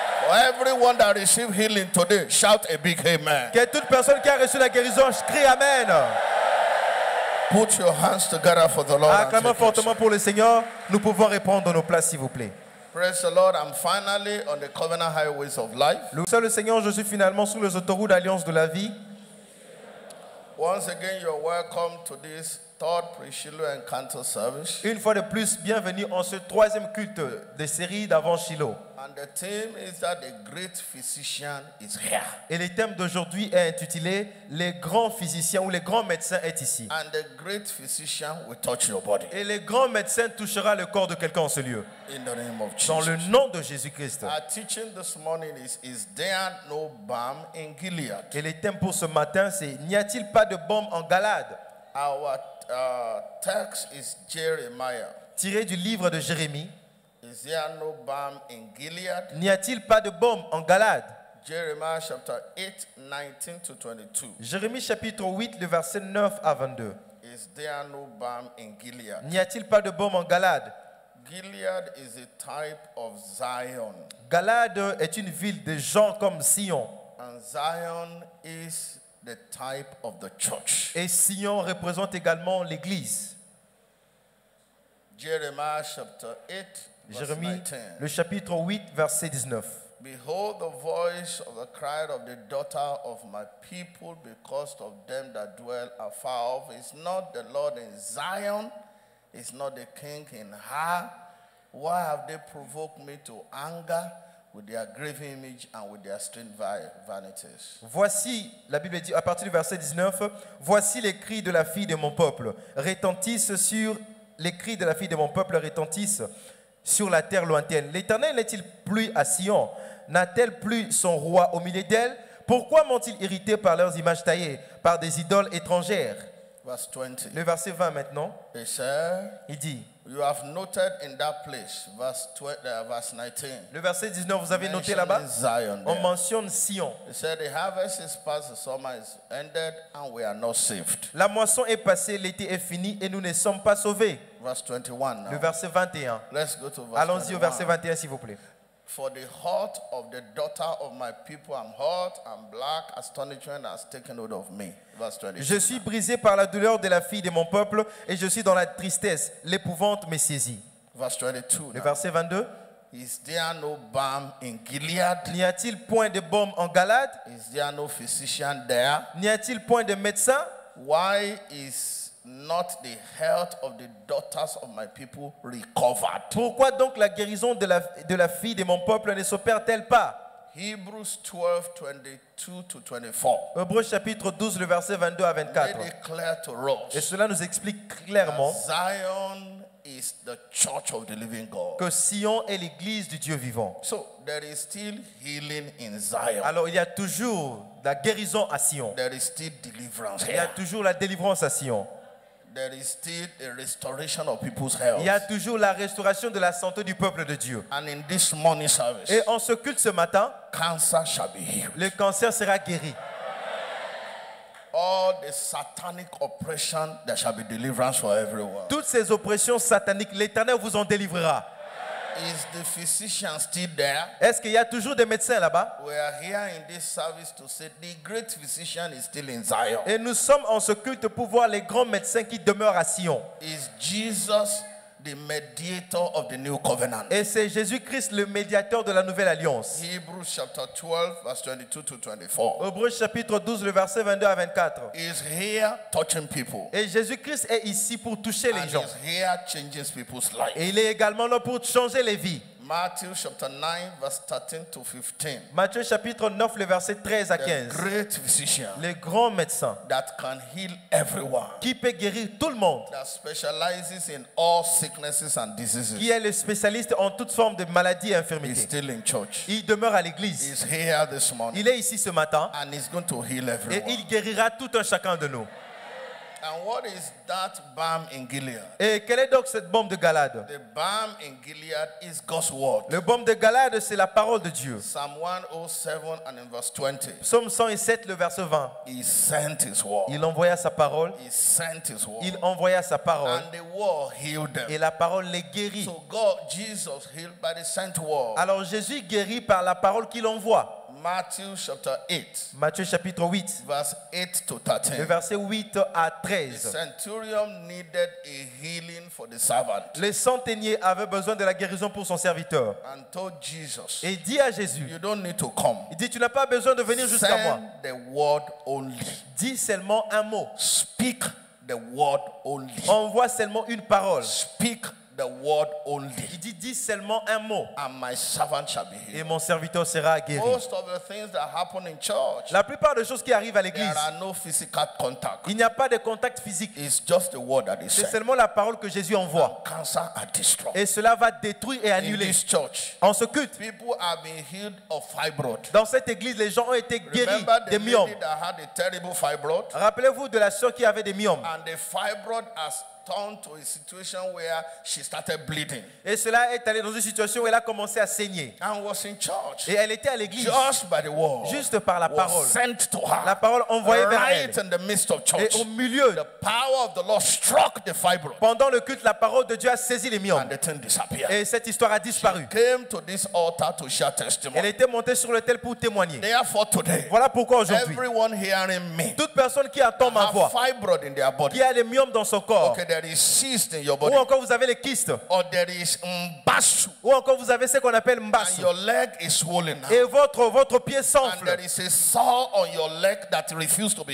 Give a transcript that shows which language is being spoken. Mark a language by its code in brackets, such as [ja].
[en] For everyone that received healing today, shout a big amen. [fr] Que toute personne qui a reçu la guérison crie Amen. [en] Put your hands together for the Lord. and [fr] Acclamons [en] take your [fr] fortement pour le Seigneur. Nous pouvons répondre dans nos places, s'il vous plaît. [en] seat. Praise the Lord. I'm finally on the covenant highways of life. [fr] Loué soit le Seigneur, je suis finalement sur les autoroutes d'Alliance de la vie. [en] Once again, you're welcome to this third pre-Shiloh encounter service. [fr] Une fois de plus, bienvenue en ce troisième culte de série d'avant Shiloh. [en] And the theme is that the great physician is here. [fr] Et le thème d'aujourd'hui est intitulé Les grands physiciens ou les grands médecins est ici. [en] And the great physician will touch your body. [fr] Et les grands médecins touchera le corps de quelqu'un en ce lieu. [en] In the name of [fr] Dans le [en] Jesus. [fr] nom de Jésus-Christ. [en] Our teaching this morning is there no balm in Gilead? [fr] Et le thème pour ce matin, c'est N'y a-t-il pas de bombe en Galade? [en] Our text is Jeremiah. [fr] Tiré du livre de Jérémie. [en] Is there no balm in Gilead? [fr] N'y a-t-il pas de bombe en Galade? [en] Jeremiah chapter 8, 19 to 22. [fr] Jérémie chapitre 8, le verset 9 à 22. [en] Is there no balm in Gilead? [fr] N'y a-t-il pas de bombe en Galade? [en] Gilead is a type of Zion. [fr] Galade est une ville de gens comme Sion. [en] And Zion is the type of the church. [fr] Et Sion représente également l'Église. [en] Jeremiah chapter 8, verse [fr] Jérémie, [en] 19. [fr] le chapitre 8, verset 19. [en] Behold the voice of the cry of the daughter of my people because of them that dwell afar off. Is not the Lord in Zion? Is not the King in her? Why have they provoked me to anger with their graven image and with their strange vanities? [fr] Voici, la Bible dit à partir du verset 19, voici les cris de la fille de mon peuple retentissent sur les cris de la fille de mon peuple retentissent sur la terre lointaine. L'Éternel n'est-il plus à Sion? N'a-t-elle plus son roi au milieu d'elle? Pourquoi m'ont-ils irrité par leurs images taillées, par des idoles étrangères? [en] Verse 20. [fr] Le verset 20 maintenant, [en] It said, [fr] il dit, [en] you have noted in that place, verse 19. [fr] le verset 19, vous avez noté là-bas, [en] Zion on there. [fr] mentionne Sion. [en] He said, the harvest is past, the summer is ended, and we are not saved. [fr] La moisson est passée, l'été est fini et nous ne sommes pas sauvés. [en] Verse 21 now. [fr] Le verset 21. [en] Let's go to verse [fr] Allons-y au [en] 21. [fr] verset 21 s'il vous plaît. [en] For the heart of the daughter of my people, I'm hot and black, astonishment has taken hold of me. Verse 22. [fr] Je suis brisé par la douleur de la fille de mon peuple et je suis dans la tristesse. L'épouvante me saisit. [en] Verse 22. [fr] Le [en] now. [fr] verset 22. [en] Is there no balm in Gilead? [fr] N'y a-t-il point de baume en Galade? [en] Is there no physician there? [fr] N'y a-t-il point de médecin? [en] Why is not the health of the daughters of my people recovered? [fr] Pourquoi donc la guérison de la fille de mon peuple ne s'opère-t-elle pas? [en] Hebrews 12, 22 to 24. [fr] Hébreux chapitre 12, le verset 22 à 24. [en] Made it clear to us [fr] Et cela nous explique clairement [en] Zion is the church of the living God. [fr] que Sion est l'église du Dieu vivant. [en] So there is still healing in Zion. [fr] Alors il y a toujours la guérison à Sion. [en] There is still deliverance [fr] Il y a [en] here. [fr] toujours la délivrance à Sion. [en] there is still a restoration of people's health. [fr] il y a toujours la restauration de la santé du peuple de Dieu. [en] And in this morning service, [fr] Et en ce culte ce matin, [en] cancer shall be healed. [fr] le cancer sera guéri. [en] All the satanic oppression, there shall be deliverance for everyone. [fr] Toutes ces oppressions sataniques, l'Éternel vous en délivrera. [en] Is the physician still there? [fr] Est-ce qu'il y a toujours des médecins là-bas? [en] We are here in this service to say the great physician is still in Zion. [fr] Et nous sommes en ce culte pour voir les grands médecins qui demeurent à Sion. [en] Is Jesus the mediator of the new covenant? [fr] Et c'est Jésus-Christ le médiateur de la nouvelle alliance. [en] Hebrews chapter 12, verse 22 to 24. [fr] Hébreux chapitre 12, le verset 22 à 24. [en] Is here touching people. [fr] Et Jésus-Christ est ici pour toucher les [en] And [fr] gens. [en] is here changing people's lives. [fr] Et il est également là pour changer les vies. [en] Matthew chapter 9, verse 13 to 15. [fr] Matthieu chapitre 9, le verset 13 à [en] The [fr] 15. [en] great physician [fr] Le grand médecin [en] that can heal everyone, [fr] qui peut guérir tout le monde, [en] that specializes in all sicknesses and diseases, [fr] qui est le spécialiste en toutes formes de maladies et [en] is [fr] infirmités. [en] still in church. [fr] Il demeure à l'église. [en] He's here this morning, [fr] Il est ici ce matin [en] and he's going to heal [fr] et [en] everyone. [fr] il guérira tout un chacun de nous. [en] And what is that balm in Gilead? [fr] Et quelle est donc cette bombe de Galade? [en] The balm in Gilead is God's word. [fr] Le bombe de Galade, c'est la parole de Dieu. [en] Psalm 107 and in verse 20. [fr] Psaume 107, le verset 20. [en] He sent his word. [fr] Il envoya sa parole. [en] He sent his word. [fr] Il envoya sa parole. [en] And the word healed them. [fr] Et la parole les guérit. [en] So God, Jesus healed by the sent word. [fr] Alors Jésus guérit par la parole qu'il envoie. [en] Matthew chapter 8, [fr] Matthieu chapitre 8, [en] verse 8 to [fr] le [en] 13. [fr] verset 8 à [en] The [fr] 13. [en] centurion needed a healing for the servant [fr] Le centenier avait besoin de la guérison pour son serviteur. [en] and told Jesus, [fr] Et il dit à Jésus, [en] you don't need to come. [fr] il dit, tu n'as pas besoin de venir jusqu'à moi. [en] Send the word only. [fr] Dis seulement un mot. [en] Speak the word only. [fr] Envoie seulement une parole. [en] Speak the word only. [fr] Il dit, dis seulement un mot. [en] And my servant shall be [fr] Et [en] healed. [fr] mon serviteur sera guéri. [en] Most of the things that happen in church, [fr] La plupart des choses qui arrivent à l'église, [en] there are no physical contact. [fr] il n'y a pas de contact physique. [en] It's just the word that is [fr] C'est [en] said. [fr] seulement la parole que Jésus envoie. [en] Cancer are destroyed. [fr] Et cela va détruire et [en] In [fr] annuler. [en] this church, [fr] En ce culte, [en] people have been healed of fibroid. [fr] dans cette église, les gens ont été guéris [en] Remember the [fr] des myomes. [en] lady that had a terrible fibroid? [fr] Rappelez-vous de la sœur qui avait des myomes. [en] And the fibroid has turned to a situation where she started bleeding [fr] Et cela est allé dans une situation où elle a commencé à saigner. [en] and was in church. [fr] Et elle était à l'église. [en] Just by the word, [fr] Juste par la [en] was [fr] parole. [en] sent to her. [fr] La parole envoyée vers [en] Right [fr] elle. [en] in the midst of church. [fr] Et au milieu, [en] The power of the Lord struck the fibroid [fr] pendant le culte, la parole de Dieu a saisi les myomes. [en] and the thing disappeared. [fr] Et cette histoire a disparu. [en] Came to this altar to share [fr] Elle [en] testimony. [fr] était montée sur l'autel pour témoigner. [en] Therefore today, [fr] Voilà pourquoi aujourd'hui, [en] everyone hearing me [fr] toute personne qui entend ma [en] have [fr] voix, [en] fibroid in their body. [fr] qui a des myomes dans son corps, [en] Okay, there is cyst in your [fr] ou [en] body. [fr] encore vous avez les kystes, [en] Or there is mbasu [fr] ou encore vous avez ce qu'on appelle [en] and [fr] mbasu, [en] your leg is swollen now. [fr] et votre pied [en] And [fr] s'enfle, [en] there is a sore on your leg that refuses to be